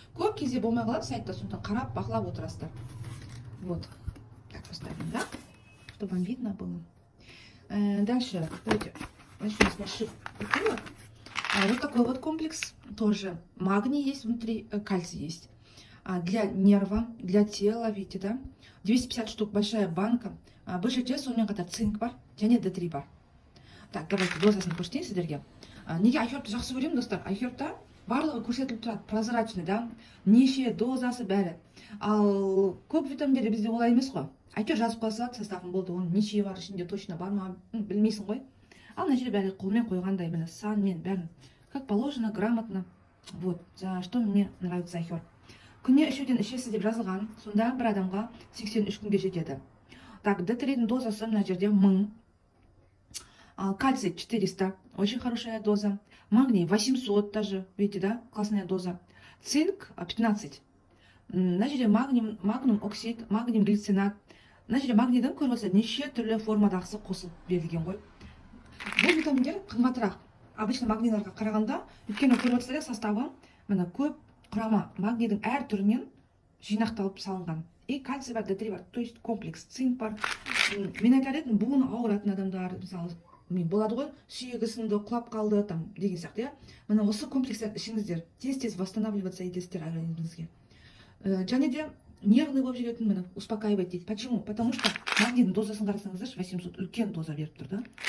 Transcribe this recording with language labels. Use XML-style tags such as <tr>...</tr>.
<kk>Көп кезде болмай қалады сайтта, сондықтан қарап, бақылап отырасыздар.</kk> <ru>Вот. Так поставим, да? Чтобы вам видно было. Дальше, давайте начнем с наших бутылок. Вот такой вот комплекс. Тоже магний есть внутри, кальций есть. Для нерва, для тела, видите, да? 250 штук, большая банка.</ru> <kk>Большая сонымен қатар цинк бар, және D3 бар.</kk> <ru>Так, давайте</ru> <kk>дозасын көрсетейін сіздерге. Неге айхербті жақсы көремін, достар? Айхербта барлығы көрсетіліп тұрады,</kk> <ru>прозрачный, да?</ru> <kk>Неше дозасы бәрі. Ал көп витаминдерде бізде олай емес қой. Әйтеуір жазып қалса, составын болды, оның неше бар ішінде, точно бар ма, білмейсің ғой. Ал мына жерде бәрі қолмен қойғандай, міне санмен бәрін,</kk> <ru>как положено, грамотно. Вот, за что мне нравится айхерб.</ru> <kk>Күніне 3-ден ішесіз деп жазылған, сонда бір адамға 83 күнге жетеді. Так, D3-дің дозасы мына жерде 1000.</kk> <ru>Кальций 400, очень хорошая доза. Магний 800 даже, видите, да, классная доза.</ru> <kk>Цинк 15. Мына жерде магнум оксид, магний глицинат. Мына жерде магнийдің көріп неше түрлі формадағысы қосылып берілген ғой. Бұл витаминдер қымбатырақ.</kk> <ru>Обычно</ru> <kk>магнийларға қарағанда, өйткені көріп отырсыздар составы, мына көп құрама магнийдің әр түрінен жинақталып салынған. И кальций бар, D3 бар,</kk> <ru>то есть комплекс,</ru> <kk>цинк бар. Мен айтар едім, буыны ауыратын адамдар, мысалы, болады ғой, сүйегі сынды, құлап қалды, там деген сияқты, иә. Мына осы комплекстерді ішіңіздер, тез-тез восстанавливаться етесіздер организміңізге. Және де нервный болып жүретін, міне успокаивать дейді.</kk> <ru>Почему? Потому что</ru> <kk>магнийдің дозасын қарасаңыздаршы, 800 үлкен доза беріп тұр, да.</kk>